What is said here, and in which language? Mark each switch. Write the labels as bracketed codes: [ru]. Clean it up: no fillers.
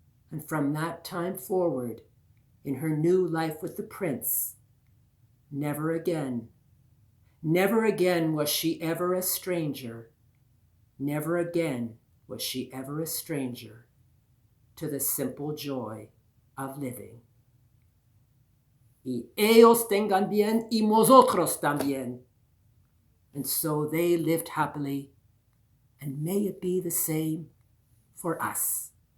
[en] And from that time forward, in her new life with the prince, never again was she ever a stranger. Never again was she ever a stranger to the simple joy of living. [lad] Y ellos tengan bien y nosotros también. [en] And so they lived happily, and may it be the same for us.